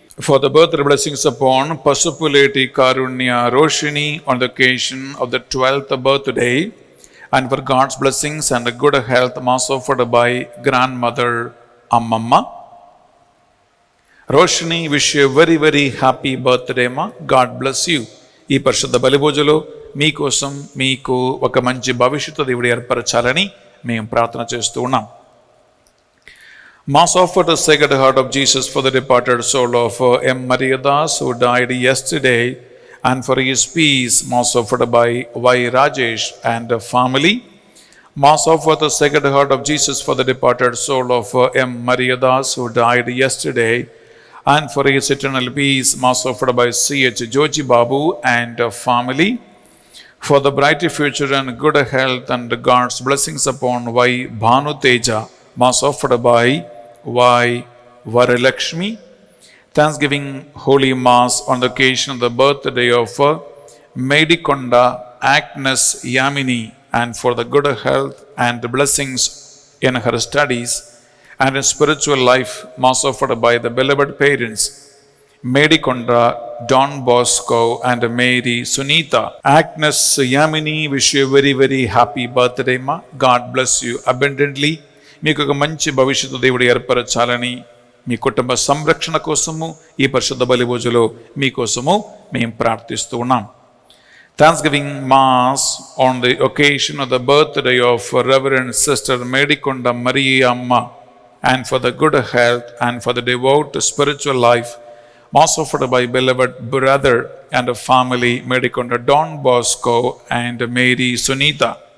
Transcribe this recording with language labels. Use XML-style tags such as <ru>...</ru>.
<en>For the birthday blessings upon Pasupuleti Karunya Roshini on the occasion of the 12th birthday, and for God's blessings and good health, mass offered by grandmother Ammamma. Roshini, wish you a very, very happy birthday, ma. God bless you.</en> <te>ఈ పరిశుద్ధ బలిభోజలో మీకోసం మీకు ఒక మంచి భవిష్యత్తు దేవుడు ఏర్పరచాలని మేము ప్రార్థన చేస్తూ ఉన్నాం.</te> <en>Mass offered the Sacred Heart of Jesus for the departed soul of M. Mariadas who died yesterday, and for his peace, mass offered by Y. Rajesh and family. Mass offered the Sacred Heart of Jesus for the departed soul of M. Mariadas who died yesterday, and for his eternal peace, mass offered by C.H. Joji Babu and family. For the bright future and good health and God's blessings upon Y. Bhanu Teja, mass offered by Y. Varalakshmi. Thanksgiving Holy Mass on the occasion of the birthday of Medikonda Agnes Yamini and for the good health and blessings in her studies and in spiritual life, mass offered by the beloved parents, Medikonda, Don Bosco, and Mary Sunita. Agnes Yamini, wish you a very, very happy birthday, ma. God bless you abundantly.</en> <te>మీకు ఒక మంచి భవిష్యత్తు దేవుడు ఏర్పరచాలని మీ కుటుంబ సంరక్షణ కోసము ఈ పరిశుద్ధ బలి పూజలో మీకోసము మేము ప్రార్థిస్తూ ఉన్నాం.</te> <en>Thanksgiving Mass on the occasion of the birthday of Reverend Sister Medikonda Maria Amma, and for the good health and for the devout spiritual life, Mass offered by beloved brother and family Medikonda Don Bosco and Mary Sunita.</en>